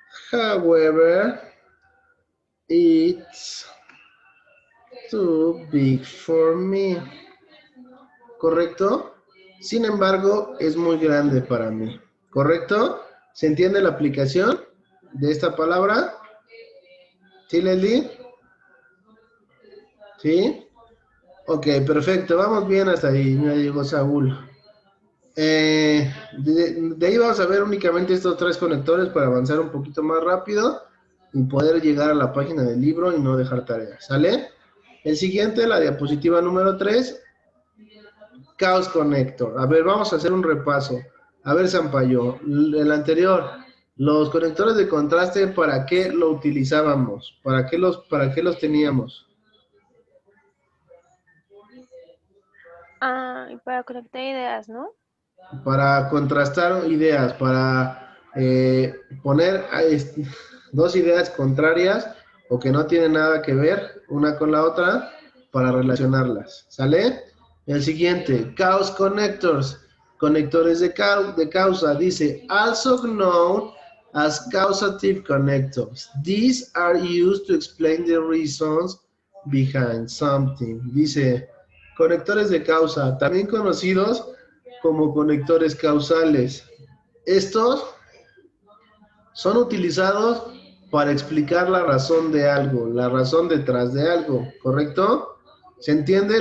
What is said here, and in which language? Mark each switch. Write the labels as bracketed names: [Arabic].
[English] However, it's too big for me. [Spanish] ¿Correcto? Sin embargo, es muy grande para mí. ¿Correcto? ¿Se entiende la aplicación de esta palabra? ¿Sí, Leslie? ¿Sí? Ok, perfecto. Vamos bien hasta ahí. Ya llegó Saúl. De ahí vamos a ver únicamente estos tres conectores para avanzar un poquito más rápido y poder llegar a la página del libro y no dejar tareas. ¿Sale? El siguiente, la diapositiva número 3. Chaos Connector. A ver, vamos a hacer un repaso. A ver, Sampaio, el anterior, los conectores de contraste, ¿para qué lo utilizábamos? ¿Para qué los teníamos? Y para conectar ideas, ¿no? Para contrastar ideas, para poner dos ideas contrarias o que no tienen nada que ver una con la otra para relacionarlas. ¿Sale? El siguiente, Chaos Connectors, conectores de causa, dice, [English] also known as causative connectors. These are used to explain the reasons behind something. [Spanish] Dice, conectores de causa, también conocidos como conectores causales. Estos son utilizados para explicar la razón de algo, la razón detrás de algo, ¿correcto? ¿Se entiende?